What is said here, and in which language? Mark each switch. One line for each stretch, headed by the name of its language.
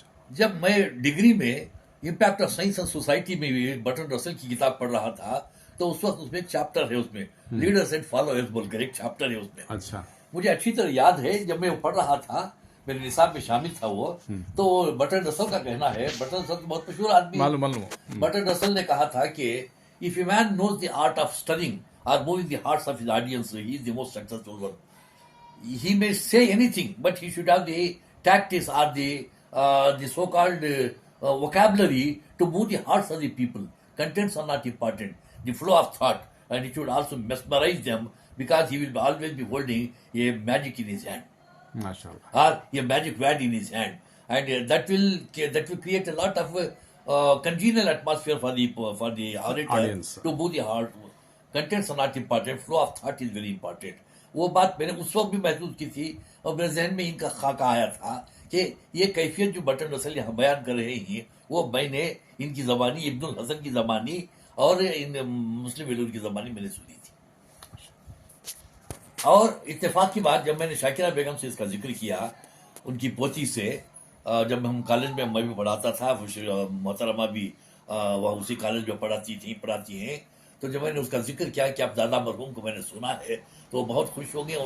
Urdu: جب میں ڈگری میں impact of science and society میں برٹن رسل کی کتاب پڑھ رہا تھا تو اس وقت اس میں ایک چیپٹر ہے، اس میں لیڈرز اینڈ فالوورز بول کر ایک چیپٹر ہے اس میں. اچھا. مجھے اچھی طرح یاد ہے جب میں وہ پڑھ رہا تھا، میرے نصاب میں شامل تھا وہ. تو برٹن رسل کا کہنا ہے، برٹن رسل بہت مشہور آدمی ہے. برٹن رسل نے کہا تھا کہ
English: if a man knows the art of stirring or moving the hearts of his audience, he is the most successful one. He may say anything, but he should have the tactics or the so-called vocabulary to move the hearts of the people. Contents are not important, the flow of thought, and it should also mesmerize them because he will always be holding a magic in his hand. Or a magic wand in his hand, and that will create a lot of congenial atmosphere for the orator audience. To move the heart. Contents are not important, flow of thought is very important.
Urdu: وہ بات میں نے اس وقت بھی محسوس کی تھی اور میرے ذہن میں ان کا خاکہ آیا تھا کہ یہ کیفیت جو برٹن رسل یہاں بیان کر رہے ہیں وہ میں نے ان کی زبانی، ابن الحسن کی زبانی اور مسلم بیلوری کی زبانی میں نے سنی تھی. اور اتفاق کی بات جب میں نے شاکرہ بیگم سے اس کا ذکر کیا، ان کی پوتی سے، جب ہم کالج میں بھی پڑھاتا تھا، محترمہ بھی وہاں اسی کالج میں پڑھاتی ہیں، تو جب میں نے اس کا ذکر کیا کہ اب دادا مرحوم کو میں نے سنا ہے تو وہ بہت خوش ہو گئے.